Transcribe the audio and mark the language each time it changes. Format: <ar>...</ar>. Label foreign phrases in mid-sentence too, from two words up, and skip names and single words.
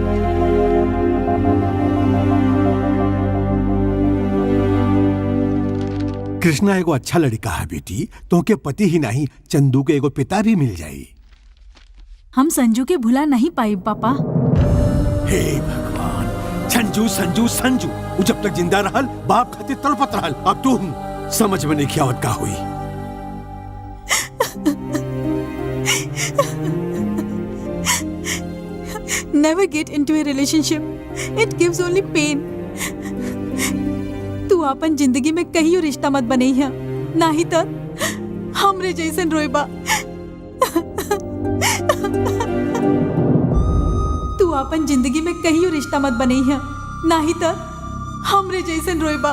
<bho>कृष्णा एगो अच्छा लड़का है बेटी, तोहके पति ही नहीं चंदू के एगो पिता भी मिल जाई। हम संजू के भुला नहीं पाई पापा। हे भगवान, संजू संजू संजू, वो जब तक जिंदा रहल बाप खातिर तड़पत रहल। अब तू समझ में नहीं क्या का हुई।</bho> <en>Never get into a relationship. It gives only pain.</en> <bho>तू अपन जिंदगी में कहियो रिश्ता मत बनई है, नहीं तो हमरे जैसन रोएबा। तू अपन जिंदगी में कहियो रिश्ता मत बनई है, नहीं तो हमरे जैसन रोएबा।</bho>